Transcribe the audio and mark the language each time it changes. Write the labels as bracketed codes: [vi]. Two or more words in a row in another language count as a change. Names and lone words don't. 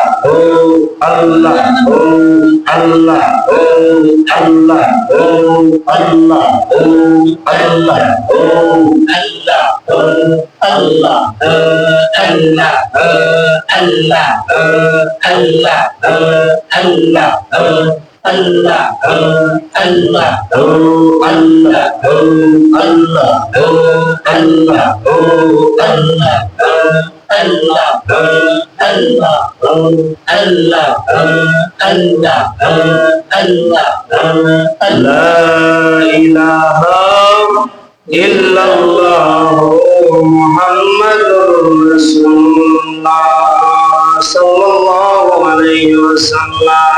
[ar] هو، الله هو، الله هو، الله هو، الله هو, الله هو، الله هو، الله هو، الله هو، الله هو، الله هو، الله هو, الله، الله، الله، الله، الله, لا إله إلا الله محمد رسول الله صلى الله عليه وسلم.